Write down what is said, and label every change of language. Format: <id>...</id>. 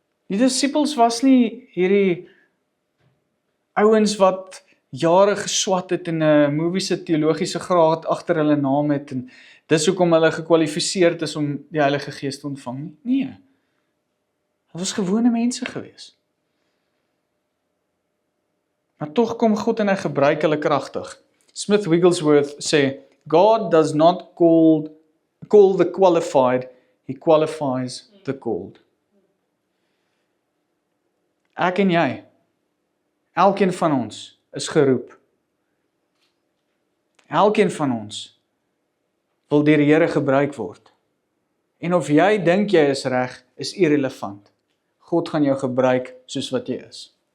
<af>Die disippels was nie hierdie ouens wat jare geswat het en 'n moviese teologiese graad agter hulle naam het en dis hoekom hulle gekwalifiseerd is om die Heilige Gees te ontvang nie. Nee. Hulle was gewone mense gewees. Maar tog kom God en hy gebruik hulle kragtig.</af> <en>Smith Wigglesworth sê, God does not call the qualified, he qualifies the called.</en> <af>Ek en jy, elkeen van ons is geroep. Elkeen van ons wil deur die Here gebruik word. En of jy dink jy is reg, is irrelevant. God gaan jou gebruik soos wat jy is.</af>